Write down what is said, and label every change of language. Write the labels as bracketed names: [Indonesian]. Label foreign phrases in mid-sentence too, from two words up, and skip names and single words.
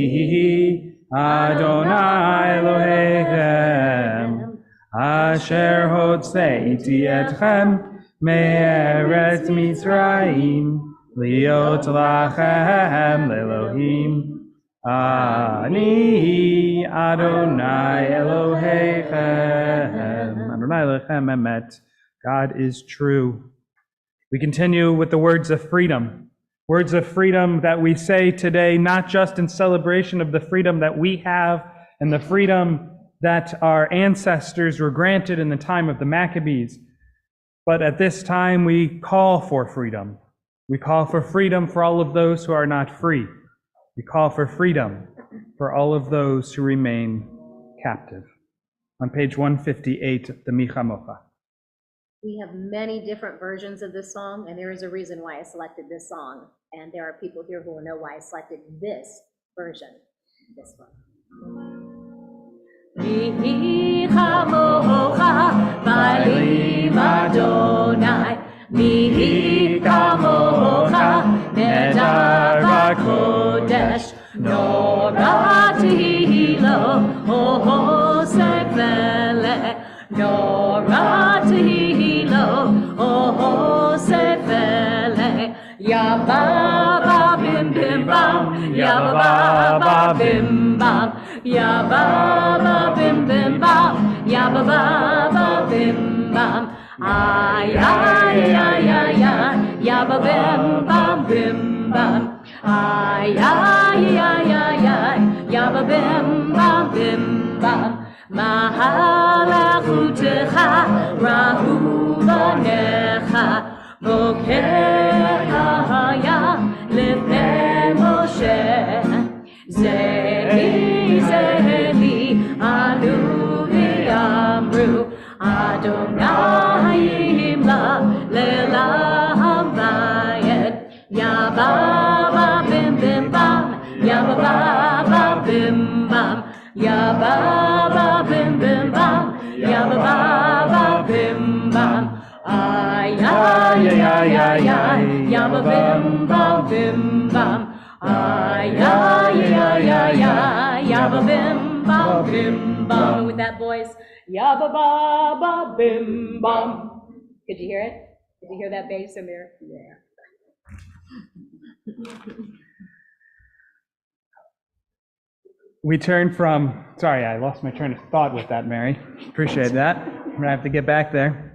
[Hebrew] אדוני אלוהיכם אשר הוצאתי אתכם מארץ מצרים להיות לכם לאלוהים אני אדוני אלוהיכם. אדוני אלוהיכם אמת. [English] God is true. We continue with the words of freedom. Words of freedom that we say today, not just in celebration of the freedom that we have and the freedom that our ancestors were granted in the time of the Maccabees, but at this time we call for freedom. We call for freedom for all of those who are not free. We call for freedom for all of those who remain captive. On page 158, the Micha Mocha. We have many different versions of this song, and there is a reason why I selected this song. And there are people here who will know why I selected this version, this one. [Hebrew] מי כמוכה באלים אדוני מי כמוכה נאדר בקודש נורא תהילות עושה פלא נורא תהילות עושה פלא, ya ba bim bim bam, ya ba bim bam, ya ba bim bim bam, ya ba bim bam, ay ay ay ay ay, ya ba bim bam bim bam, ay ay ay ay ay, ya ba bim bam. מלכותך ראו בניך בוקע ים לפני משה. זה אלי זה אלי ענו ואמרו אדוני ימלוך לעולם ועד. Yaba bim bim bam, yaba bim bam, yaba bim bim bam, yaba bim ya, ya, ya, yabba bim bam bim bam. Ay, ya, ya, ya, ya, yabba bim bam bim bam. [English] With that voice, yabba ba ba bim bam. Could you hear it? Did you hear that bass in there? Yeah. We turn from, sorry, I lost my train of thought with that, Mary. Appreciate that. I'm gonna have to get back there.